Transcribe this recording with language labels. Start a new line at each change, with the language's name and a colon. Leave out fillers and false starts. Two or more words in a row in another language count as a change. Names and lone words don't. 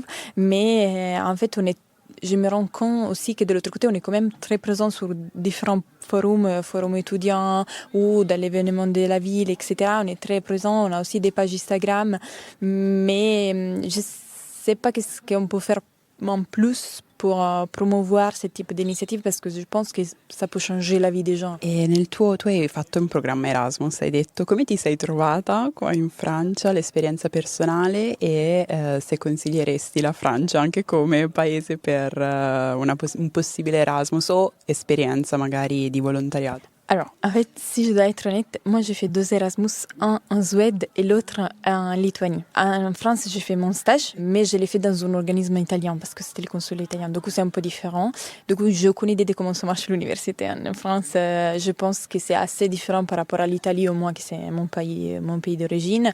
French: Mais en fait, je me rends compte aussi que de l'autre côté, on est quand même très présent sur différents forums étudiants ou dans l'événement de la ville, etc. On est très présent, on a aussi des pages Instagram, mais je sais pas qu'est-ce qu'on peut faire en plus pour promouvoir ce type d'iniziative parce que je pense que ça peut changer la vie des gens.
Italian: E tu hai fatto un programma Erasmus, hai detto, come ti sei trovata qua in Francia, l'esperienza personale e se consiglieresti la Francia anche come paese per un possibile Erasmus o esperienza magari di volontariato?
French: Alors, en fait, si je dois être honnête, moi j'ai fait 2 Erasmus, un en Suède et l'autre en Lituanie. En France, j'ai fait mon stage, mais je l'ai fait dans un organisme italien parce que c'était le consulat italien. Du coup, c'est un peu différent. Du coup, j'ai aucune idée de comment ça marche l'université en France. Je pense que c'est assez différent par rapport à l'Italie, au moins que c'est mon pays d'origine.